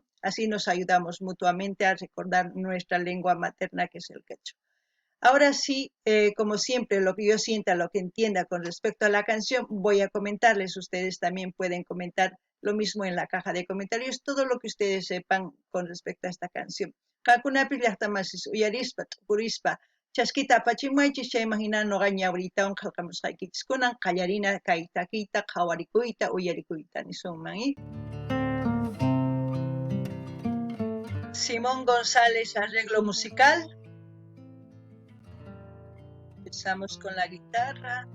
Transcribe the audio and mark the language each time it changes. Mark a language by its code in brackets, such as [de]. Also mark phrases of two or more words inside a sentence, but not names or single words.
[es] Así nos ayudamos mutuamente a recordar nuestra lengua materna, que es el quechua. Ahora sí, como siempre, lo que yo sienta, lo que entienda con respecto a la canción, voy a comentarles. Ustedes también pueden comentar lo mismo en la caja de comentarios, todo lo que ustedes sepan con respecto a esta canción. [qu] Kakunapi llaqtamasis uyarispa, purispa, chasquita pachimaychis chay imagina noqa ñawriytawan qillqamusqaykichis kunan qallarina kay takiyta qhawarikuyta uyarikuyta nisunman. [es] Simón González, arreglo musical. Empezamos con la guitarra.